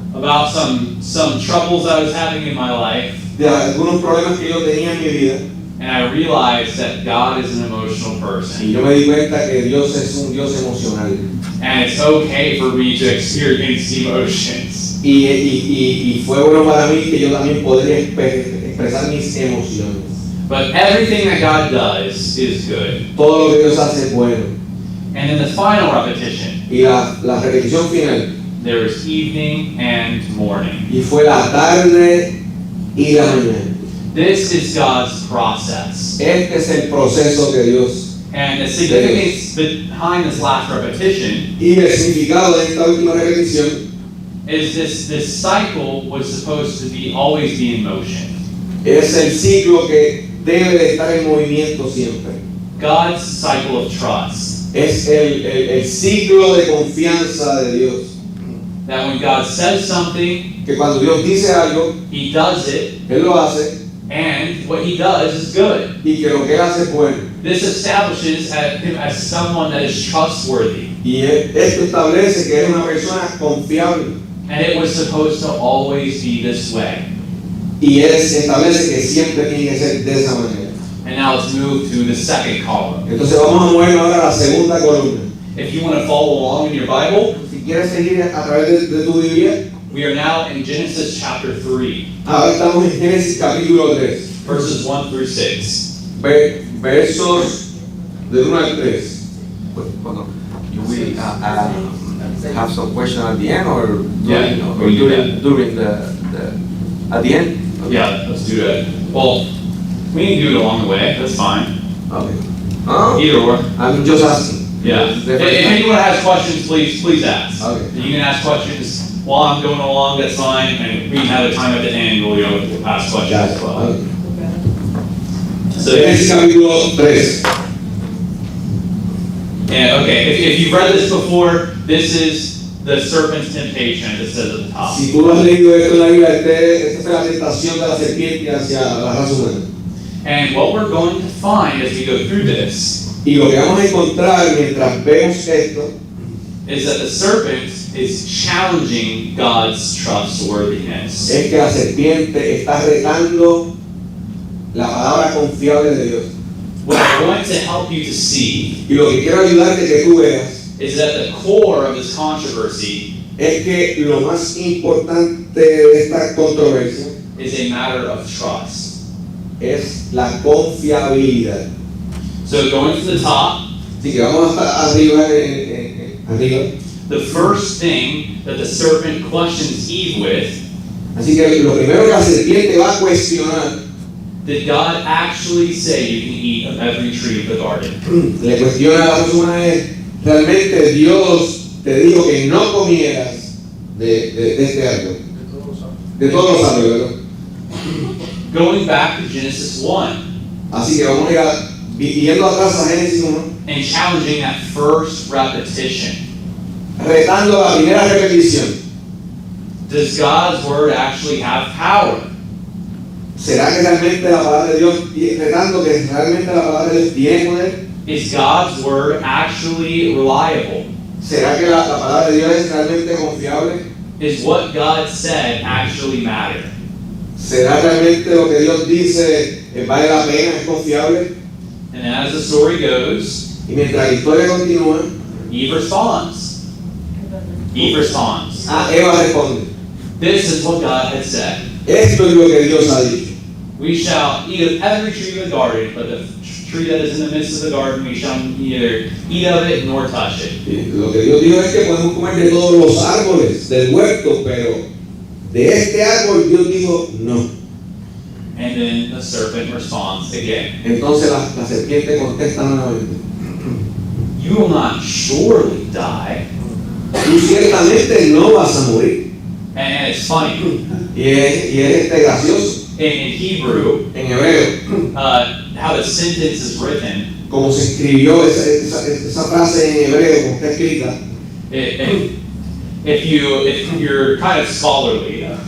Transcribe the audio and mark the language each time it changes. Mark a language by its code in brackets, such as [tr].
[en] about some troubles I was having in my life, [es] de algunos problemas que yo tenía en mi vida. [en] and I realized that God is an emotional person. [es] Y yo me di cuenta que Dios es un Dios emocional. [en] And it's okay for me to experience emotions. [es] Y fue bueno para mí que yo también podría expresar mis emociones. [en] But everything that God does is good. [es] Todo lo que Dios hace es bueno. [en] And in the final repetition, [es] Y la repetición final, [en] there is evening and morning. [es] y fue la tarde y la mañana. [en] This is God's process. [es] Este es el proceso que Dios. [en] And the significance behind this last repetition [es] Y el significado de esta última repetición [en] is this cycle was supposed to always be in motion. [es] es el ciclo que debe de estar en movimiento siempre. [en] God's cycle of trust. [es] Es el ciclo de confianza de Dios. [en] That when God says something, [es] Que cuando Dios dice algo, [en] He does it, [es] Él lo hace, [en] and what He does is good. [es] y que lo que Él hace es bueno. [en] This establishes Him as someone that is trustworthy. [es] Y esto establece que es una persona confiable. [en] And it was supposed to always be this way. [es] Y Él establece que siempre tiene que ser de esa manera. [en] And now let's move to the second column. [es] Entonces vamos a movernos ahora a la segunda columna. [en] If you want to follow along in your Bible, [es] Si quieres seguir a través de tu Biblia, [en] we are now in Genesis chapter 3, [es] ahora estamos en Génesis capítulo 3, [en] verses 1 through 6. [es] versos de 1 al 3. [en] Hold on. Do we have some question at the end or Yeah, or we do during the at the end? Yeah, let's do that. Well, we can do it along the way, that's fine. Okay. Huh? Either or. I'm just asking. Yeah. This is If the first time. anyone has questions, please ask. Okay. You can ask questions while I'm going along, that's fine, and we can have a time at the end where we'll ask questions as well. Okay. So, [es] Génesis capítulo 3. [en] yeah, okay, if you've read this before, this is the serpent's temptation, as it says at the top. [es] Si tú lo has leído esto en la Biblia, esta es la tentación de la serpiente hacia la raza humana. [en] And what we're going to find as we go through this [es] Y lo que vamos a encontrar mientras vemos esto [en] is that the serpent is challenging God's trustworthiness. [es] es que la serpiente está retando la palabra confiable de Dios. [en] What I want to help you to see [es] Y lo que quiero ayudarte que tú veas [en] is that the core of this controversy [es] es que lo más importante de esta controversia [en] is a matter of trust. [es] es la confiabilidad. [en] So going to the top, [es] Así que vamos arriba, arriba. [en] the first thing that the serpent questions Eve with [es] Así que lo primero que la serpiente va a cuestionar [en] Did God actually say you can eat of every tree of the garden? [es] Le cuestiona a la persona es, realmente Dios te dijo que no comieras de este árbol, de todos los árboles, ¿verdad? [en] Going back to Genesis 1 [es] Así que vamos a ir yendo atrás a Génesis 1, [en] and challenging that first repetition. [es] retando la primera repetición. [en] Does God's word actually have power? [es] ¿Será que realmente la palabra de Dios, retando que realmente la palabra de Dios tiene poder? [en] Is God's word actually reliable? [es] ¿Será que la palabra de Dios es realmente confiable? [en] Is what God said actually matter? [es] ¿Será realmente lo que Dios dice vale la pena, es confiable? [en] And as the story goes, [es] Y mientras la historia continúa, [en] Eve responds. Eve responds. [es] Eva responde, [en] This is what God had said. [es] esto es lo que Dios ha dicho. [en] We shall eat of every tree of the garden, but the tree that is in the midst of the garden, we shall neither eat of it nor touch it. [es] Y lo que Dios dijo es que podemos comer de todos los árboles del huerto, pero de este árbol Dios dijo no. [en] And then the serpent responds again. [es] Entonces la serpiente contesta nuevamente, [en] You will not surely die. [es] tú ciertamente no vas a morir. [en] And it's funny. [es] Y es gracioso. [en] In Hebrew, [es] En hebreo, [en] how the sentence is written, [es] como se escribió esa frase en hebreo, como está escrita, [en] if you're kind of scholarly,